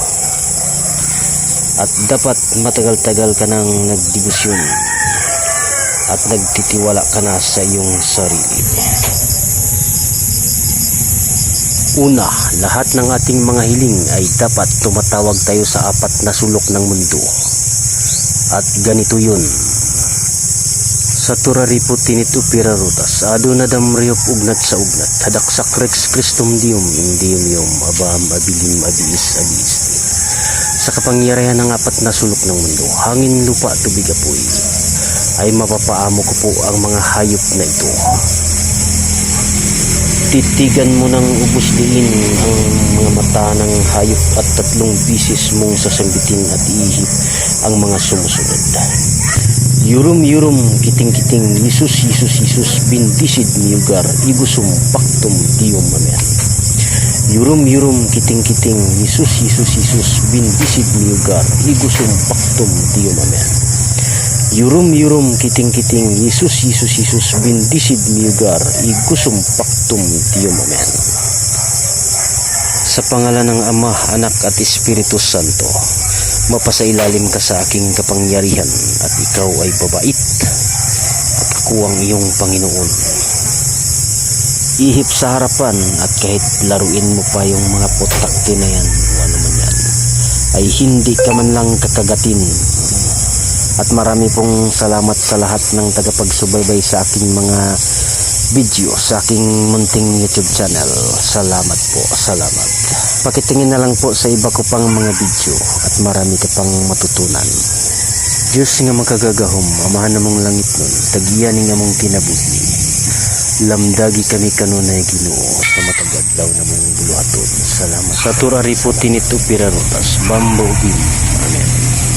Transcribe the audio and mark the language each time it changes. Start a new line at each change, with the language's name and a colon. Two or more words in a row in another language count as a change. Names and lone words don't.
Filipino: At dapat matagal-tagal ka nang nagdebosyon at nagtitiwala ka na sa iyong sarili. Una, lahat ng ating mga hiling ay dapat tumatawag tayo sa apat na sulok ng mundo. At ganito yun. Sa turaripo tinit upira rutas, adonadam riyop ugnat sa ugnat, hadaksak rex Christum dium, indium yum, abam abilim abiis abiis. Sa kapangyarihan ng apat na sulok ng mundo, hangin, lupa, tubig, apoy, ay mapapaamo ko po ang mga hayop na ito. Titigan mo ng ubos diin ang mga mata ng hayop at 3 bisis mong sasambitin at ihip ang mga sumusunod. Yurum yurum kiting kiting Yesus Yesus Yesus bindisid miyugar igusum paktum dium amen. Yurum yurum kiting kiting Yesus Yesus Yesus bindisid miyugar igusum paktum dium amen. Yurum yurum kiting kiting Yesus Yesus Yesus bindisid miyugar igusum paktum dium amen. Sa pangalan ng Ama, Anak at Espiritu Santo, mapasailalim ka sa aking kapangyarihan at ikaw ay babait at ako ang iyong Panginoon. Ihip sa harapan at kahit laruin mo pa yung mga potakti na yan o ano man yan, ay hindi ka man lang kakagatin. At marami pong salamat sa lahat ng tagapagsubaybay sa aking mga video sa aking munting YouTube channel. Salamat po, salamat. Pakitingin na lang po sa iba ko pang mga video at marami ka pang matutunan.
Cebuano: Diyos nga makagagahom, amahan namong langit nun, tagiyan nga mong kinabuhi. Lamdagi kami kanunay Ginoo sa matagad daw namong buluhaton. Salamat. Sa turari po tinit upira rutas, bambo ubin. Amen.